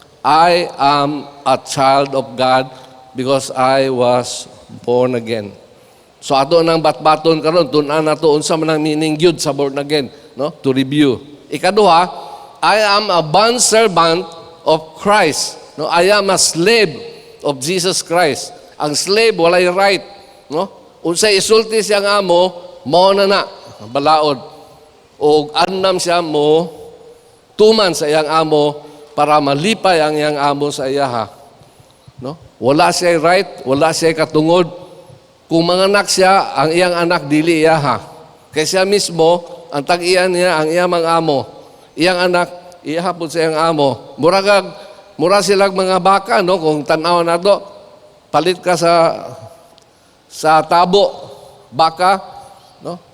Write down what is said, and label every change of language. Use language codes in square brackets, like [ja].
[en] I am a child of God because I was born again. [ceb] So ato nang batbaton karon tun-an nato unsa man ang meaning gyud sa born again, no? [en] To review. Ikaduha, I am a bond servant of Christ. No, I am a slave of Jesus Christ. [ceb] Ang slave walay right, no? Unsay isulti siyang amo, mao na balaod o annam siya mo tuman sa iyang amo para malipay ang iyang amo sa iyaha, no? Wala siya right, wala siya katungod. Kung manganak siya, ang iyang anak dili iyaha. Kaya siya mismo ang tag-iyan niya ang iyang mga amo. Iyang anak iyaha pud sa iyang amo. Mura silang mga baka, no? Kung tan-aw nato, palit ka sa tabo baka, no?